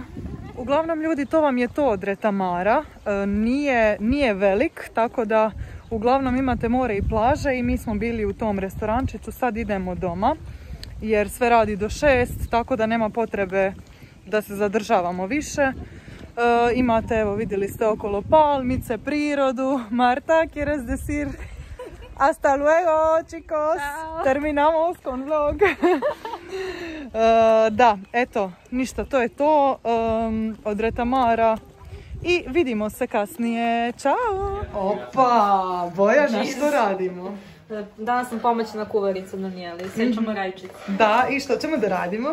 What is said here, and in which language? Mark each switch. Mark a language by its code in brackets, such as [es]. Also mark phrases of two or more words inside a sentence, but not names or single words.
[hr] Uglavnom ljudi, to vam je to od retamara. Nije velik, tako da uglavnom imate more i plaže i mi smo bili u tom restorančiću. Sad idemo doma jer sve radi do 6, tako da nema potrebe da se zadržavamo više. Imate, evo vidjeli ste okolo palmice, prirodu. Marta, [es] ¿quieres decir? Hasta luego, chicos. Ciao. Terminamos con vlog. [hr] Da, eto, ništa, to je to od retamara. I vidimo se kasnije. Ćao! Opa, Bojana, što radimo? Danas sam pomoćna kuvarica Danijeli, sečemo rajčice. Da, i što ćemo da radimo?